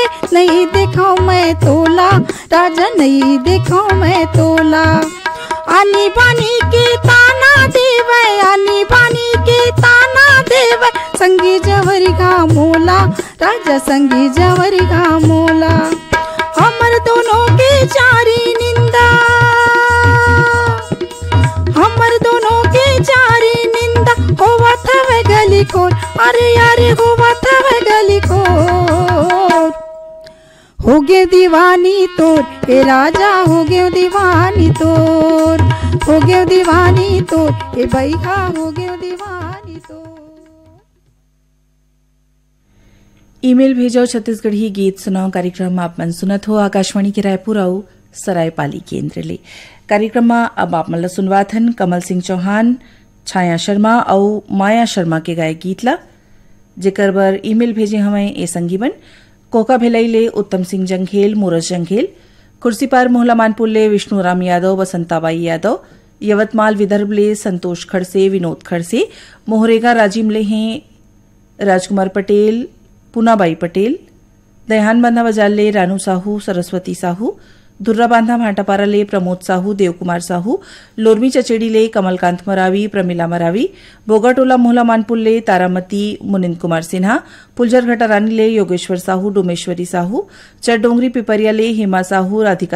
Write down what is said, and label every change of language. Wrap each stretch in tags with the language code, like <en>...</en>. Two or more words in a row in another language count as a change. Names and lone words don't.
<hne>नहीं देखा मैं तोला राजा, नहीं देखा मैं तोला, आनी बानी के ताना देवे, आनी बानी के ताना देवे, संगी जवरी का मोला राजा, संगी जवरी का मोला, हमर दोनों के चारी निंदा, हमर दोनों के चारी निंदा, होवा था वे गली खोर, अरे यारे होवा था वे गली खोर, हो गए दीवानी तोर, ए राजा हो गए दीवानी तोर, हो गए दीवानी तोर, ए बैहा हो गए दीवानी तोर। ईमेल भेजो छत्तीसगढ़ी गीत सुनाओ कार्यक्रम आप मन सुनत हो आकाशवाणी के रायपुर और सरायपाली केंद्र ले। कार्यक्रम में अब आप मला सुनवाथन कमल सिंह चौहान, छाया शर्मा और माया शर्मा के गाय गीत ला, जेकर बर ईमेल भेजे हमें ए संगीबन कोका भिलाई ले उत्तम सिंह जंघेल, मूरज जंघेल, कुर्सीपार मोहला मानपुर ले विष्णुराम यादव, बसंताबाई यादव, यवतमाल विदर्भ ले संतोष खड़से, विनोद खड़से, मोहरेगा राजिम ले हैं राजकुमार पटेल, पूनाबाई पटेल, दयान बांधा बाजार ले रानू साहू, सरस्वती साहू, दुर्रा बांधा भाटापारा ले प्रमोद साहू, देवकुमार साहू, लोरमी चचेड़ी ले कमलकांत मरावी, प्रमिला मरावी, बोगाटोला मोहला मानपुर ले तारामती मुनिंद कुमार सिन्हा, पुलझर घटारानी ले योगेश्वर साहू, डोमेश्वरी साहू, चरडोंगरी पिपरिया ले हेमा साहू, राधिका</hne>